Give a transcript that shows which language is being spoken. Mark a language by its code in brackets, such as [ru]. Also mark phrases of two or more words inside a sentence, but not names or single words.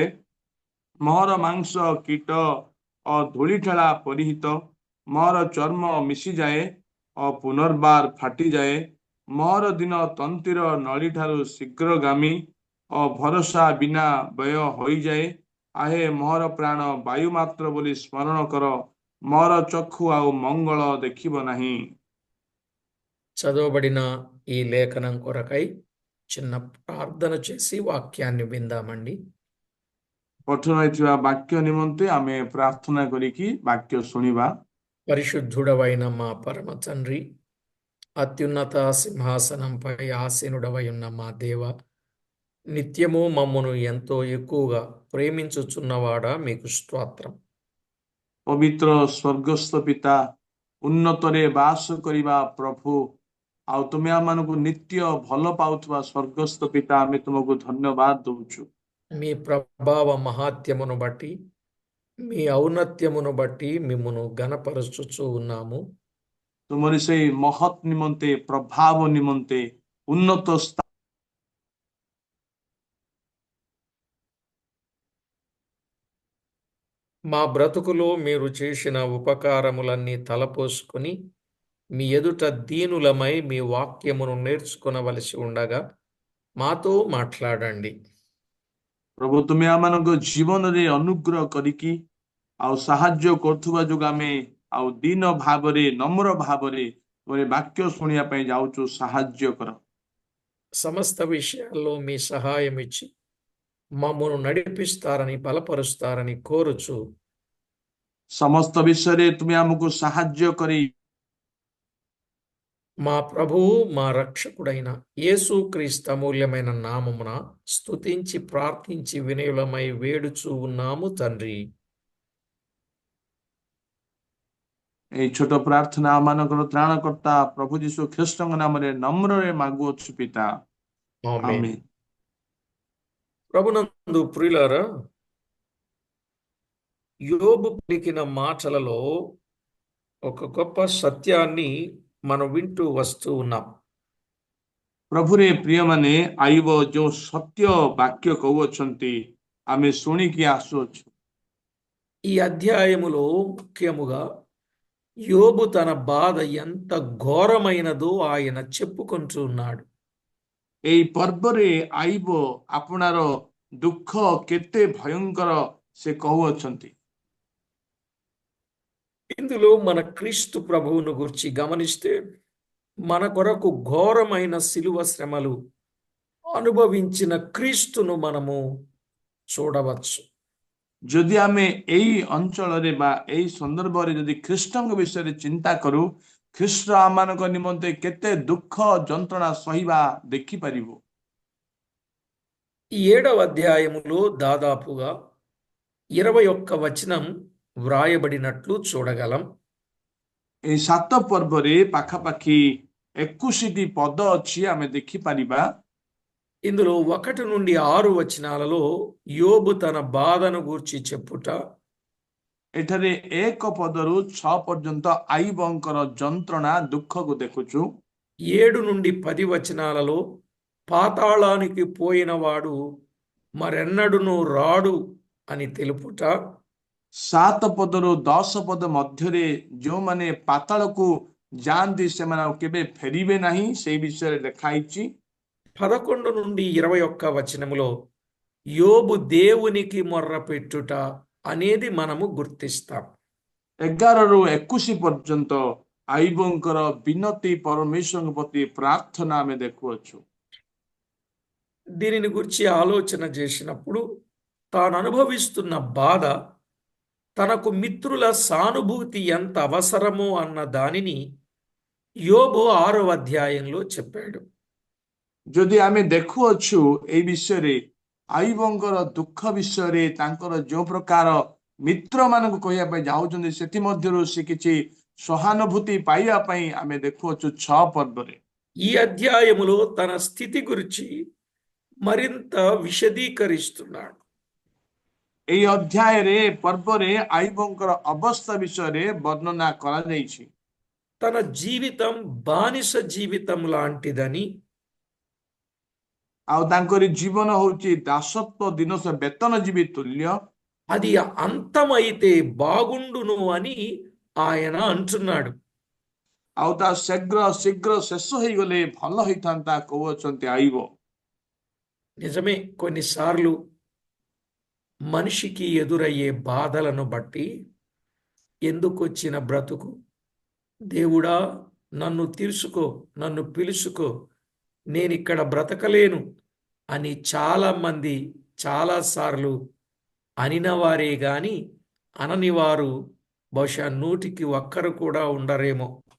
[or] ମୋର ମାଂସ କୀଟ ଓ ଧୂଳିଠେଳା ପରିହିତ, ମୋର ଚର୍ମ ମିଶିଯାଏ ଓ ପୁନର୍ବାର ଫାଟିଯାଏ। ମୋର ଦିନ ତନ୍ତୀର ନଳିଠାରୁ ଶୀଘ୍ରଗାମୀ ଓ ଭରସା ବିନା ବ୍ୟୟ ହୋଇଯାଏ। ଆହେ ମୋର ପ୍ରାଣ ବାୟୁ ମାତ୍ର ବୋଲି ସ୍ମରଣ କର, ମୋର ଚକ୍ଷୁ ଆଉ ମଙ୍ଗଳ ଦେଖିବ ନାହିଁ। [te] చదవబడిన ఈ లేఖనం కొరకై చిన్న ప్రార్థన చేసి వాక్యాన్ని విందామండి. [or] ପଠନ ହୋଇଥିବା ବାକ୍ୟ ନିମନ୍ତେ ଆମେ ପ୍ରାର୍ଥନା କରିକି ବାକ୍ୟ ଶୁଣିବା। [te] పరిశుద్ధుడవైన మా పరమ తండ్రి, అత్యున్నత సింహాసనంపై ఆసీనుడవై ఉన్న మా దేవ, నిత్యము మమ్మను ఎంతో ఎక్కువగా ప్రేమించుచున్నవాడా, మీకు స్తోత్రం. [or] ପବିତ୍ର ସ୍ୱର୍ଗସ୍ଥ ପିତା, ଉନ୍ନତରେ ବାସ କରିବା ପ୍ରଭୁ, ଆଉ ତୁମେ ଆମମାନଙ୍କୁ ନିତ୍ୟ ଭଲ ପାଉଥିବା ସ୍ୱର୍ଗସ୍ଥ ପିତା, ଆମେ ତୁମକୁ ଧନ୍ୟବାଦ ଦଉଛୁ। [te] మీ ప్రభావ మహాత్యమును బట్టి, మీ ఔన్నత్యమును బట్టి మిమ్మును గణపరచుచూ ఉన్నాము. [or] ତୁମରି ସେଇ ମହତ୍ ନିମନ୍ତେ, ପ୍ରଭାବ ନିମନ୍ତେ, ଉନ୍ନତ [te] మా బ్రతుకులో మీరు చేసిన ఉపకారములన్నీ తలపోసుకొని మీ ఎదుట దీనులమై మీ వాక్యమును నేర్చుకొనవలసి ఉండగా మాతో మాట్లాడండి. [or] ପ୍ରଭୁ, ତୁମେ ଆମମାନଙ୍କ ଜୀବନରେ ଅନୁଗ୍ରହ କରିକି ଆଉ ସାହାଯ୍ୟ କରୁଥିବା ଯୋଗୁଁ ଆମେ ଆଉ ଦୀନ ଭାବରେ, ନମ୍ର ଭାବରେ ତୁମର ବାକ୍ୟ ଶୁଣିବା ପାଇଁ ଯାଉଛୁ, ସାହାଯ୍ୟ କର। [te] సమస్త విషయాల్లో మీ సహాయం ఇచ్చి మమ్మను నడిపిస్తారని బలపరుస్తారని కోరుచు [or] ସମସ୍ତ ବିଷୟରେ ତୁମେ ଆମକୁ ସାହାଯ୍ୟ କରି [te] మా ప్రభువు మా రక్షకుడైన యేసుక్రీస్తు అమూల్యమైన నామమున స్తుతించి ప్రార్థించి వినయులమై వేడుచూ ఉన్నాము తండ్రి. [or] ଏଇ ଛୋଟ ପ୍ରାର୍ଥନା আমানଙ୍କର ତ୍ରାଣକର୍ତ୍ତା ପ୍ରଭୁ ଯୀଶୁ ଖ୍ରୀଷ୍ଟଙ୍କ ନାମରେ ନମ୍ରରେ ମାଗୁଅଛୁ ପିତା, [te] ఆమేన్. [or] ଆମେନ୍। [te] ప్రభునందు ప్రియులారా, యోబు పలికిన మాటలలో ఒక గొప్ప సత్యాన్ని మనం వింటూ వస్తూ ఉన్నాం. [or] ପ୍ରଭୁରେ ପ୍ରିୟମାନେ, ଆଇବ ଯେଉଁ ସତ୍ୟ ବାକ୍ୟ କହୁଅଛନ୍ତି ଆମେ ଶୁଣିକି ଆସୁଅଛୁ। [te] ఈ అధ్యాయములో ముఖ్యముగా యోబు తన బాధ ఎంత ఘోరమైనదో ఆయన చెప్పుకుంటూ ఉన్నాడు. [or] এই ପର୍ବରେ ଆଇବ ଆପଣାର ଦୁଃଖ କେତେ ଭୟଙ୍କର ସେ କହୁଅଛନ୍ତି। [te] ఇందులో మన క్రీస్తు ప్రభువును గురించి గమనిస్తే మన కొరకు ఘోరమైన శిలువ శ్రమలు అనుభవించిన క్రీస్తును మనము చూడవచ్చు. [or] ଯଦି ଆମେ ଏଇ ଅଞ୍ଚଳରେ ବା ଏଇ ସନ୍ଦର୍ଭରେ ଯଦି ଖ୍ରୀଷ୍ଟଙ୍କ ବିଷୟରେ ଚିନ୍ତା କରୁ, ଖ୍ରୀଷ୍ଟ ଆମମାନଙ୍କ ନିମନ୍ତେ କେତେ ଦୁଃଖ ଯନ୍ତ୍ରଣା ସହିବା ଦେଖିପାରିବୁ। [te] ఈ 7వ అధ్యాయములో దాదాపుగా 21 వచనం వ్రాయబడినట్లు చూడగలం. [or] এই 7 ପର୍ବରେ ପାଖାପାଖି 21ଟି ପଦ ଅଛି ଆମେ ଦେଖିପାରିବା। [te] ఇందులో 1 నుండి 6 వచనాలలో యోబు తన బాధను గూర్చి చెప్పుట, [or] ଏଠାରେ 1 ପଦରୁ 6 ପର୍ଯ୍ୟନ୍ତ ଆଇବଙ୍କର ଯନ୍ତ୍ରଣା ଦୁଃଖକୁ ଦେଖୁଛୁ। [te] 7 నుండి 10 వచనాలలో పాతాళానికి పోయినవాడు మరెన్నడును రాడు అని తెలుపుట, [or] 7 ପଦରୁ 10 ପଦ ମଧ୍ୟରେ ଯେଉଁମାନେ ପାତାଳକୁ ଯାଆନ୍ତି ସେମାନେ ଆଉ କେବେ ଫେରିବେ ନାହିଁ, ସେଇ ବିଷୟରେ ଲେଖା ହେଇଛି। [te] 11 నుండి 21 వచనములో యోబు దేవునికి మొర్రపెట్టుట అనేది మనము గుర్తిస్తాం. [or] 11ରୁ 21 ପର୍ଯ୍ୟନ୍ତ ଆଇବଙ୍କର ବିନତି ପରମేశ్వରଙ୍କ ପ୍ରତି ପ୍ରାର୍ଥନା ଆମେ ଦେଖୁଅଛୁ। [te] దీనిని గురించి ఆలోచన చేసినప్పుడు తాను అనుభవిస్తున్న బాధ, తనకు మిత్రుల సానుభూతి ఎంత అవసరమో అన్న దానిని యోబు 6వ అధ్యాయంలో చెప్పాడు. [or] ଯଦି ଆମେ ଦେଖୁଅଛୁ ଏଇ ବିଷୟରେ ଆଇବଙ୍କର ଦୁଃଖ ବିଷୟରେ, ତାଙ୍କର ଯେଉଁ ପ୍ରକାର ମିତ୍ରମାନଙ୍କୁ କହିବା ପାଇଁ ଯାଉଛନ୍ତି ସେଥିମଧ୍ୟରୁ ସେ କିଛି ସହାନୁଭୂତି ପାଇବା ପାଇଁ ଆମେ ଦେଖୁଅଛୁ 6 ପର୍ବରେ। [te] ఈ అధ్యాయములో తన స్థితి గురించి మరింత విశదీకరిస్తున్నాడు. [or] এই ଅଧ୍ୟାୟରେ ପର୍ବରେ ଆଇବଙ୍କର ଅବସ୍ଥା ବିଷୟରେ ବର୍ଣ୍ଣନା କରାଯାଇଛି। [te] తన జీవితం బానిస జీవితం లాంటిదని, [or] ଆଉ ତାଙ୍କରି ଜୀବନ ହଉଛି ଦାସତ୍ୱ ଦିନସ ବେତନଜୀବୀ ତୁଲ୍ୟ। [te] అది అంతమైతే బాగుండును అని ఆయన అంటున్నాడు. [or] ଆଉ ତା ଶୀଘ୍ର ଶୀଘ୍ର ଶେଷ ହେଇଗଲେ ଭଲ ହେଇଥାନ୍ତା କହୁଅଛନ୍ତି ଆଇବ। [te] నిజమే, కొన్నిసార్లు మనిషికి ఎదురయ్యే బాధలను బట్టి ఎందుకొచ్చిన బ్రతుకు, దేవుడా నన్ను తీర్చుకో, నన్ను పిలుచుకో, నేనిక్కడ బ్రతకలేను అని చాలామంది చాలాసార్లు అనినవారే గాని అనని వారు బహుశా 100కి 1 కూడా ఉండరేమో.